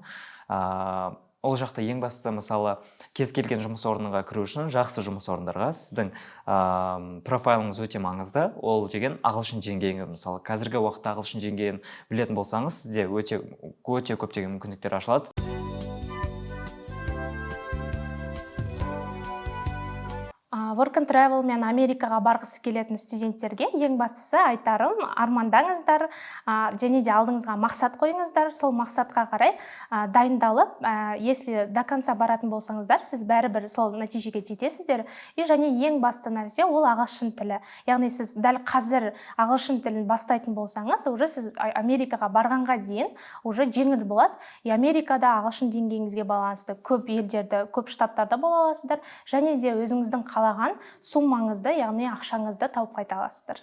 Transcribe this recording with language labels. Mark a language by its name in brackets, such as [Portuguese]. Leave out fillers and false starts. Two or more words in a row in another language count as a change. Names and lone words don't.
[Kazakh] Ол жақта ең бастысы, мысалы, кез келген жұмыс орнына кіру үшін жақсы жұмыс орындарға сіздің профайлыңыз өте маңызды. Ол деген ағылшын деңгейі, мысалы, қазіргі уақытта ағылшын деңгейін білетін болсаңыз, сізде өте көптеген мүмкіндіктер ашылады. Work and Travel мен Америкаға барғысы келетін студенттерге ең бастысы айтарым, армандаңыздар, және де алдыңызға мақсат қойыңыздар. Сол мақсатқа қарай дайындалып, [Russian] если до конца [Kazakh] баратын болсаңыздар, сіз бәрібір сол нәтижеге жетесіздер. И және ең басты нәрсе ол ағылшын тілі. Яғни сіз дәл қазір ағылшын тілін бастайтын болсаңыз, уже сіз Америкаға барғанға дейін уже жеңіл болады. И Америкада ағылшын деңгейіңізге байланысты көп елдерді, көп штаттарда бола аласыздар, және де өзіңіздің қалаған суммаңызды, яғни ақшаңызды тауып қайта аласыздар.